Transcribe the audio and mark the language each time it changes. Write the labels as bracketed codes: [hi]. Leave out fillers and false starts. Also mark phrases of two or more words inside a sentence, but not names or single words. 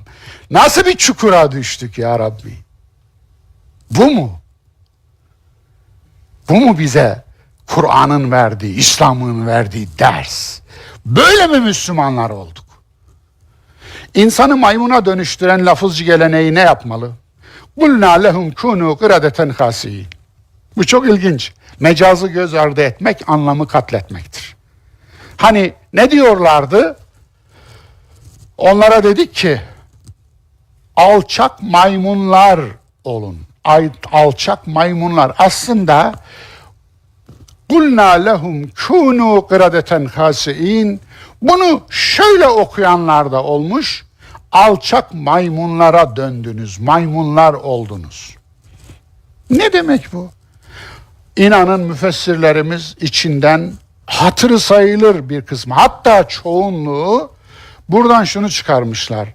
[tr] Nasıl bir çukura düştük ya Rabbi? Bu mu? Bu mu bize Kur'an'ın verdiği, İslam'ın verdiği ders? Böyle mi Müslümanlar olduk? İnsanı maymuna dönüştüren lafızcı geleneği ne yapmalı? [ar] قُلْنَا لَهُمْ كُونُوا قِرَدَةً خَاسِينَ. [tr] Bu çok ilginç. Mecazı göz ardı etmek, anlamı katletmektir. Hani ne diyorlardı? Onlara dedik ki, alçak maymunlar olun. Alçak maymunlar. Aslında [ar] قُلْنَا لَهُمْ كُونُوا قِرَدَةً خَاسِئِينَ. [tr] Bunu şöyle okuyanlar da olmuş. Alçak maymunlara döndünüz. Maymunlar oldunuz. Ne demek bu? İnanın müfessirlerimiz içinden hatırı sayılır bir kısmı, hatta çoğunluğu buradan şunu çıkarmışlar.